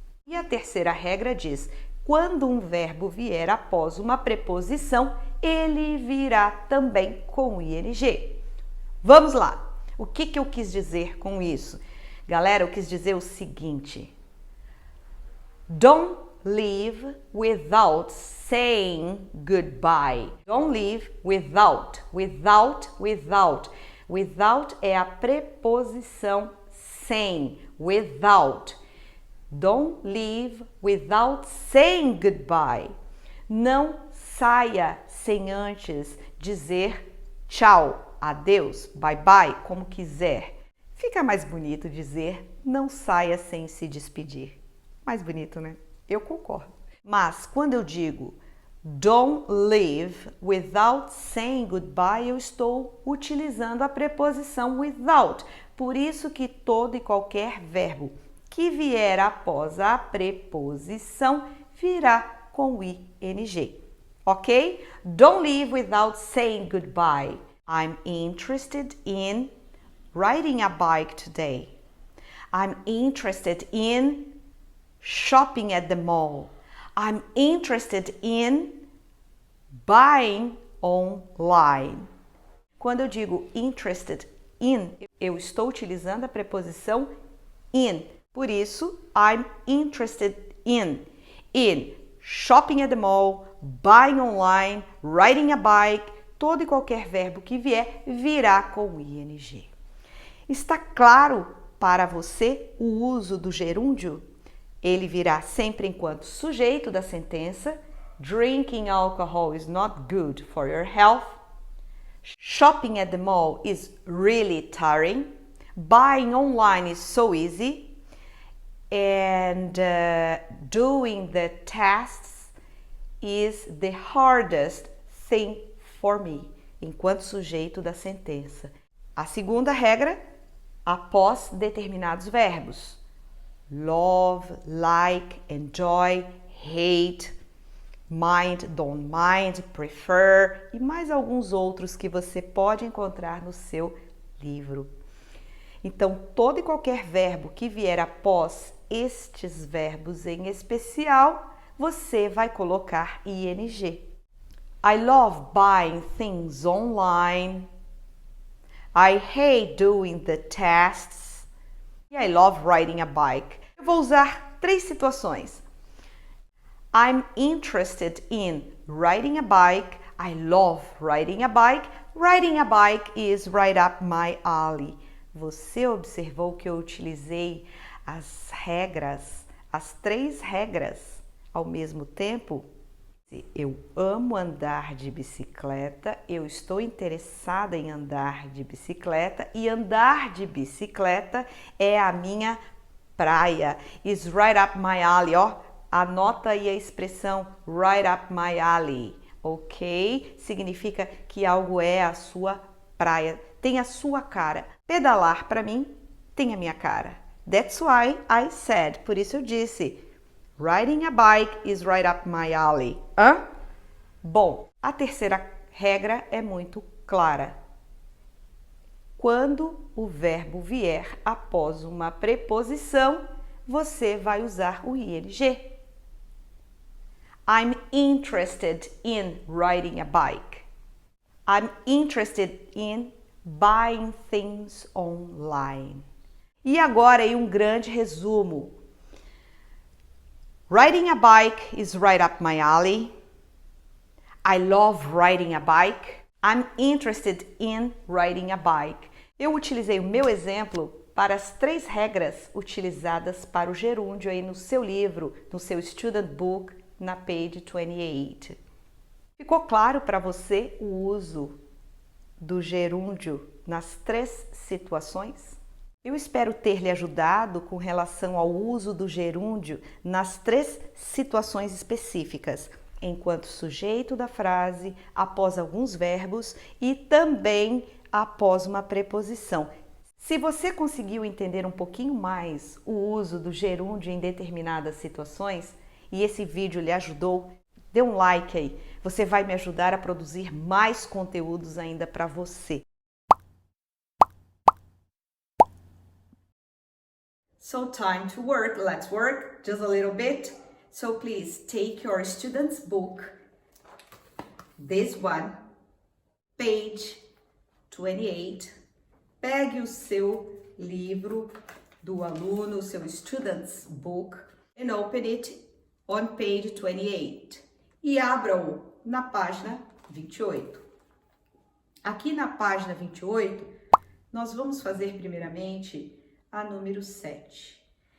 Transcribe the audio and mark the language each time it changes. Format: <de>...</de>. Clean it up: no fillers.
<pt>E a terceira regra diz, quando um verbo vier após uma preposição, ele virá também com ing. Vamos lá! O que eu quis dizer com isso? Galera, eu quis dizer o seguinte.</pt> <en>Don't leave without saying goodbye. Don't leave without.</en> <pt>Without é a preposição sem.</pt> <en>Without. Don't leave without saying goodbye.</en> <pt>Não saia sem antes dizer tchau, adeus, bye bye, como quiser. Fica mais bonito dizer não saia sem se despedir. Mais bonito, né? Eu concordo. Mas quando eu digo</pt> <en>don't leave without saying goodbye,</en> <pt>eu estou utilizando a preposição without. Por isso que todo e qualquer verbo que vier após a preposição virá com ing. Ok?</pt> <en>Don't leave without saying goodbye. I'm interested in riding a bike today. I'm interested in shopping at the mall. I'm interested in buying online.</en> <pt>Quando eu digo interested in, eu estou utilizando a preposição in. Por isso,</pt> <en>I'm interested in shopping at the mall, buying online, riding a bike,</en> <pt>todo e qualquer verbo que vier virá com ing. Está claro para você o uso do gerúndio? Ele virá sempre enquanto sujeito da sentença.</pt> <en>Drinking alcohol is not good for your health. Shopping at the mall is really tiring. Buying online is so easy. And doing the tasks is the hardest thing for me.</en> <pt>Enquanto sujeito da sentença. A segunda regra, após determinados verbos. Love, like, enjoy, hate, mind, don't mind, prefer e mais alguns outros que você pode encontrar no seu livro. Então, todo e qualquer verbo que vier após estes verbos em especial, você vai colocar ing.</pt> <en>I love buying things online. I hate doing the tests. E I love riding a bike.</en> <pt>Eu vou usar 3 situações.</pt> <en>I'm interested in riding a bike. I love riding a bike. Riding a bike is right up my alley.</en> <pt>Você observou que eu utilizei as regras, as 3 regras ao mesmo tempo? Eu amo andar de bicicleta, eu estou interessada em andar de bicicleta e andar de bicicleta é a minha praia.</pt> <en>Is right up my alley,</en> <pt>ó. Anota aí a expressão</pt> <en>right up my alley, ok?</en> <pt>Significa que algo é a sua praia, tem a sua cara. Pedalar para mim tem a minha cara.</pt> <en>That's why I said,</en> <pt>por isso eu disse,</pt> <en>riding a bike is right up my alley. Hã?</en> <pt>Bom, a terceira regra é muito clara. Quando o verbo vier após uma preposição, você vai usar o ing.</pt> <en>I'm interested in riding a bike. I'm interested in buying things online.</en> <pt>E agora aí um grande resumo.</pt> <en>Riding a bike is right up my alley. I love riding a bike. I'm interested in riding a bike.</en> <pt>Eu utilizei o meu exemplo para as 3 regras utilizadas para o gerúndio aí no seu livro, no seu student book, na page 28. Ficou claro para você o uso do gerúndio nas 3 situações? Eu espero ter lhe ajudado com relação ao uso do gerúndio nas 3 situações específicas, enquanto sujeito da frase, após alguns verbos e também após uma preposição. Se você conseguiu entender um pouquinho mais o uso do gerúndio em determinadas situações e esse vídeo lhe ajudou, dê um like aí. Você vai me ajudar a produzir mais conteúdos ainda para você.</pt> <en>So time to work. Let's work just a little bit. So please take your student's book, this one, page 28.</en> <pt>Pegue o seu livro do aluno, o seu student's book,</pt> <en>and open it on page 28.</en> <pt>E abra-o na página 28. Aqui na página 28, nós vamos fazer primeiramente a número 7.</pt>